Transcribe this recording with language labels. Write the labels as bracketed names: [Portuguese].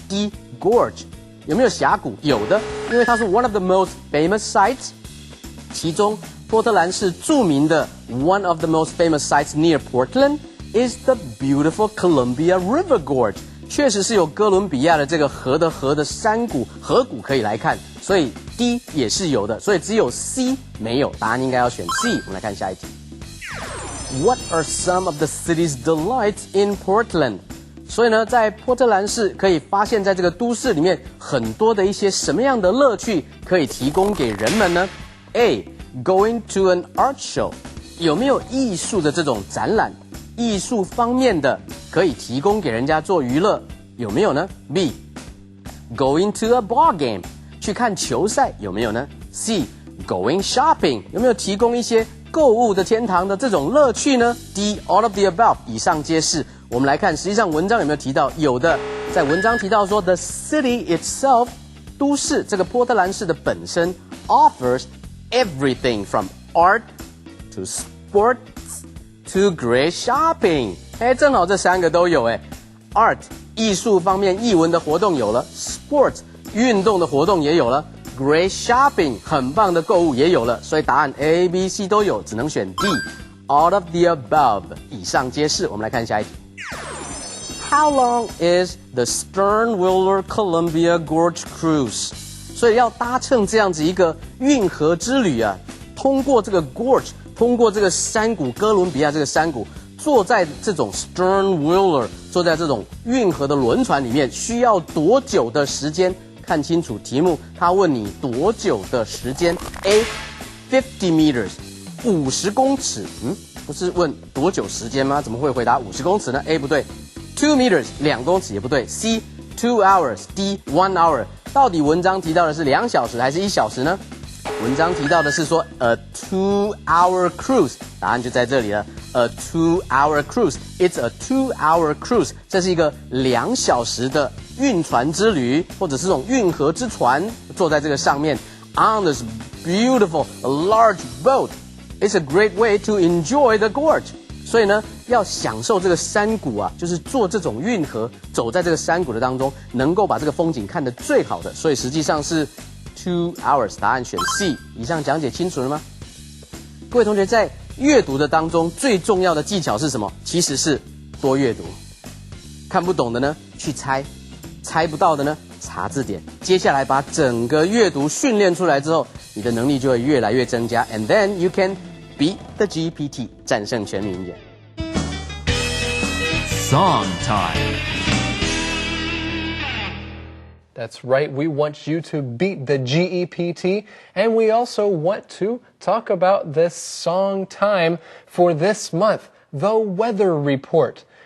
[Chinese] D gorge 有没有峡谷？有的，因为它是 [English] one of the most famous sites， [Chinese] 其中波特兰市著名的 [English] one of the most famous sites near Portland is the beautiful Columbia River Gorge， [Chinese] 确实是有哥伦比亚的这个河的山谷河谷可以来看，所以 D 也是有的，所以只有 C 没有，答案应该要选 C。我们来看下一题。 [English] What are some of the city's delights in Portland？ [Chinese] 所以呢，在波特兰市可以发现在这个都市里面很多的一些什么样的乐趣可以提供给人们呢？ [English] A going to an art show， [Chinese] 有没有艺术的这种展览？艺术方面的可以提供给人家做娱乐，有没有呢？ [English] B going to a ball game， [Chinese] 去看球赛，有没有呢？ [English] C going shopping， [Chinese] 有没有提供一些购物的天堂的这种乐趣呢？ [English] D all of the above， [Chinese] 以上皆是。我们来看实际上文章有没有提到？有的，在文章提到说 [English] the city itself， [Chinese] 都市这个波特兰市的本身 [English] offers everything from art to sports to great shopping。 [Chinese] 正好这三个都有。 art 艺术方面艺文的活动有了， sports 运动的活动也有了， great shopping 很棒的购物也有了，所以答案 A B C 都有，只能选 D all of the above， 以上皆是。我们来看下一题。 [English] How long is the Sternwiller Columbia Gorge Cruise？ [Chinese] 所以要搭乘这样子一个运河之旅啊，通过这个 gorge， 通过这个山谷，哥伦比亚这个山谷，坐在这种 Sternwiller， 坐在这种运河的轮船里面，需要多久的时间？看清楚题目，他问你多久的时间。 A 50 meters 50公尺，不是问多久时间吗？怎么会回答50公尺呢？ A 不对。 2 meters 2公尺也不对。 [English] C 2 hours D 1 hour， [Chinese] 到底文章提到的是2小时还是1小时呢？文章提到的是说 [English] a 2-hour cruise， [Chinese] 答案就在这里了。 [English] A 2-hour cruise， It's a 2-hour cruise， [Chinese] 这是一个2小时的运船之旅，或者是这种运河之船，坐在这个上面 [English] on this beautiful large boat， It's a great way to enjoy the gorge。 [Chinese] 所以呢，要享受这个山谷啊，就是坐这种运河，走在这个山谷的当中，能够把这个风景看得最好的。所以实际上是 2 hours， 答案选 C。以上讲解清楚了吗？各位同学，在阅读的当中最重要的技巧是什么？其实是多阅读。看不懂的呢，去猜；猜不到的呢，查字典。接下来把整个阅读训练出来之后，你的能力就会越来越增加。 [English] And then you can beat the GPT， [Chinese] 战胜全民英语。 [English] Song time. That's right, we want you to beat the GEPT, and we also want to talk about this song time for this month, the weather report.